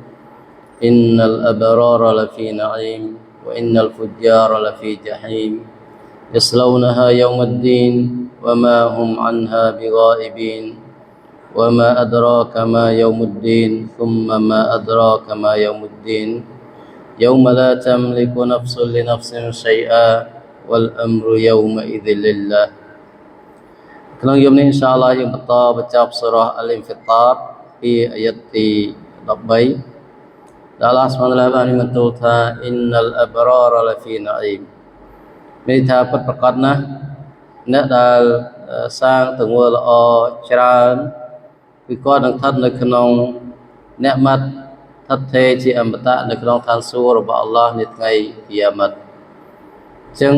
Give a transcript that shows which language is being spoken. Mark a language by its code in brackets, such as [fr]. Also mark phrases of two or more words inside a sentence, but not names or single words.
[ar] إن الأبرار لفي نعيم وإن الفجار لفي جحيم يصلونها يوم الدين وما هم عنها بغائبين وما أدراك ما يوم الدين ثم ما أدراك ما يوم الدين يوم لا تملك نفس لنفس شيئا والأمر يومئذ لله [km] ក្នុងយប់នេះ inshallah យើងបន្តបញ្ចប់សូរ៉ា Al-Infitar ពីអាយ៉ាត់ទី 13 ដែល [ar] الله سبحانه وتعالى [km] បានបន្ទូលថា [ar] إن الأبرار لفي نعيم [km] មានថាពិតប្រាកដណាស់អ្នកដែលសាងទង្វើល្អច្រើនគឺគាត់នឹងស្ថិត នៅក្នុងអ្នកម៉ាត់ស្ថិតថេរជាអមតៈនៅក្នុងឋានសួគ៌របស់ Allah នាថ្ងៃគីយ៉ាម៉ាត់ អញ្ចឹង